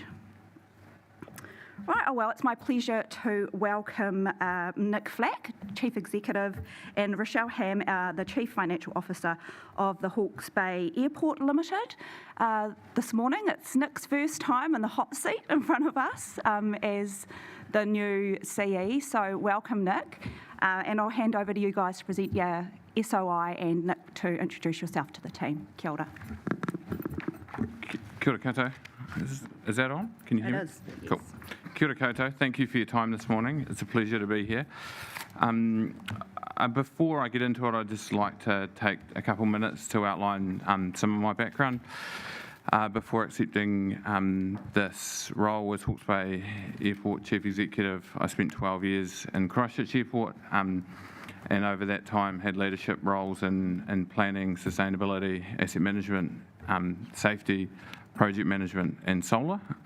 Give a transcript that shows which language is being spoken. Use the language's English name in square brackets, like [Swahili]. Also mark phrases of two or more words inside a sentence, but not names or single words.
[English] Right, oh well, it's my pleasure to welcome Nick Flack, Chief Executive, and Rochelle Ham, the Chief Financial Officer of the Hawke's Bay Airport Limited. This morning, it's Nick's first time in the hot seat in front of us as the new CE, so welcome, Nick. And I'll hand over to you guys to present your SOI and Nick to introduce yourself to the team. [Māori] Kia ora. Kia ora koutou. [English] Is that on? Can you hear me? It is, yes. Cool. [Māori] Kia ora koutou. [English] Thank you for your time this morning. It's a pleasure to be here. Before I get into it, I'd just like to take a couple minutes to outline some of my background. Before accepting this role as Hawke's Bay Airport Chief Executive, I spent 12 years in Christchurch Airport, and over that time had leadership roles in planning, sustainability, asset management, safety, project management and solar.